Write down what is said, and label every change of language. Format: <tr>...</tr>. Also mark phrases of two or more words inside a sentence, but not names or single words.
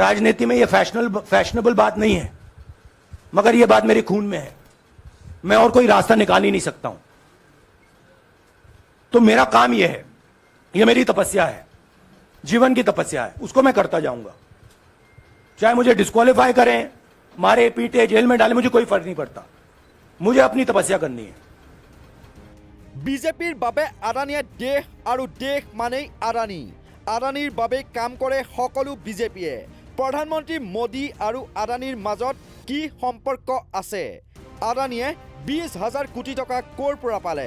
<hi>राजनीति में यह फैशनेबल बात नहीं है, मगर यह बात मेरे खून में है, मैं और कोई रास्ता निकाल ही नहीं सकता हूं। तो मेरा काम यह है, यह मेरी तपस्या है, जीवन की तपस्या है, उसको मैं करता जाऊंगा। चाहे मुझे डिस्क्वालीफाई करें, मारे पीटे जेल में डाले, मुझे कोई फर्क नहीं पड़ता, मुझे अपनी तपस्या करनी है।</hi> <as>বিজেপিৰ বাবে আদানীয়ে দেশ আৰু দেশ মানেই আদানী, আদানীৰ বাবে কাম কৰে সকলো বিজেপিয়ে। প্ৰধানমন্ত্ৰী মোদী আৰু আদানীৰ মাজত কি সম্পৰ্ক আছে? আদানীয়ে 20,000 কোটি টকা ক'ৰ পৰা পালে?</as>